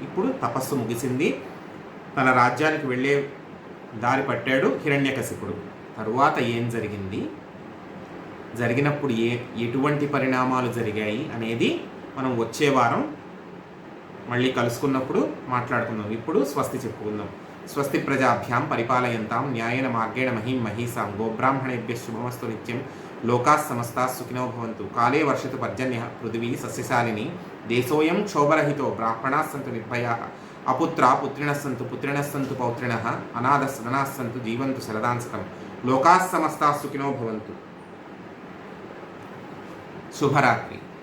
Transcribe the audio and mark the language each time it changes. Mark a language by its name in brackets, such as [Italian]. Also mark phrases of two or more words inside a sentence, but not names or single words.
[Telugu] ఇప్పుడు తపస్సు ముగిసింది, తన రాజ్యానికి వెళ్ళే దారి పట్టాడు హిరణ్యకశిపుడు. తరువాత ఏం జరిగింది, జరిగినప్పుడు ఎటువంటి పరిణామాలు జరిగాయి అనేది మనం వచ్చే వారం మళ్ళీ కలుసుకున్నప్పుడు మాట్లాడుకుందాం. ఇప్పుడు స్వస్తి చెప్పుకుందాం. [Sanskrit] స్వస్తి ప్రజాభ్యాం పరిపాలయంతాం న్యాయేన మార్గేణ మహీం మహీసాం గోబ్రాహ్మణేభ్య శుభమస్తు నిత్యం లోకాః సమస్తాః సుఖినో భవంతు. కాలే వర్షతు పర్జన్యః పృథివీ సస్యశాలిని దేశోయం క్షోభరహితో బ్రాహ్మణాః సంతు నిర్భయాః అపుత్రా పుత్రిణః సంతు పౌత్రిణః అనాథः సదనాః సంతు జీవంతు శరదాంశతం. లోకాః సమస్తాః సుఖినో భవంతు. [Telugu] శుభరాత్రి.